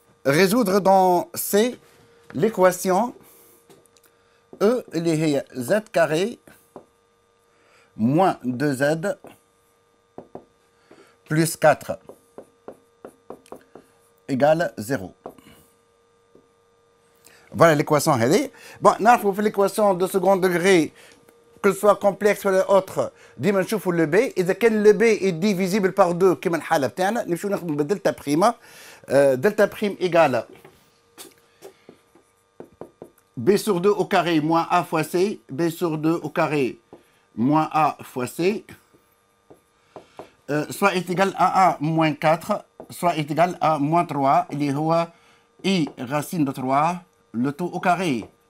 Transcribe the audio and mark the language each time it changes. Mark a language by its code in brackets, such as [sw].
[fr] Résoudre dans C l'équation E [ar] اللي هي [fr] z carré moins 2z plus 4 égale 0. Voilà l'équation. Bon, nous fait l'équation de second degré, que ce soit complexe ou autre, [ar] ديما نشوفوا [fr] le b. [ar] إذا كان [fr] le b est divisible par 2 [ar] كما الحالة بتاعنا نمشيو ناخذ بالدلتا بريمة. [fr] Delta prime égale b sur 2 au carré moins a fois c, b sur 2 au carré moins a fois c, soit est égal à a moins 4, soit est égal à moins 3, il est i racine de 3, le tout au carré.